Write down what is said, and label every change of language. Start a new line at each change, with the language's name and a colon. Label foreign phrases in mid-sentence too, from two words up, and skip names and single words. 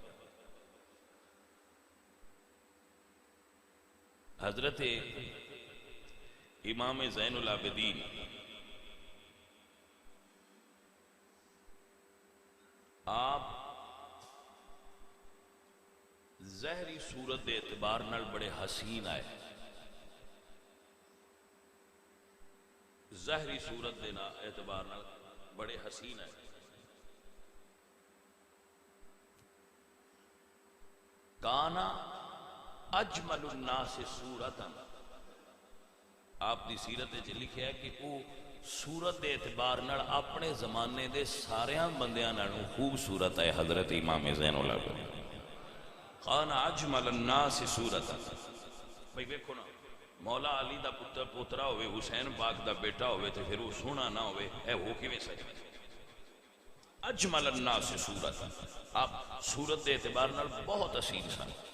Punjabi: حضرت امام زین العابدین آپ ظاہری صورت دے اعتبار نال بڑے حسین آئے ظاہری صورت دے اعتبار نال بڑے حسین آئے.
Arabic: کانا اجمل الناس صورتا
Punjabi: آپ دی سیرت وچ لکھیا ہے کہ وہ صورت دے اعتبار نال اپنے زمانے دے ساریاں بندیاں نالوں خوبصورت ہے حضرت امام زین العابدین.
Arabic: کانا اجمل الناس صورتا
Punjabi: بھئی دیکھو نا مولا علی دا پتر پوترا ہوئے حسین پاک دا بیٹا ہوئے تے پھر وہ سونا نہ ہوئے اے وہ کیویں سکے.
Arabic: اجمل الناس صورتا
Punjabi: آپ صورت دے اعتبار نال بہت اصیل سن.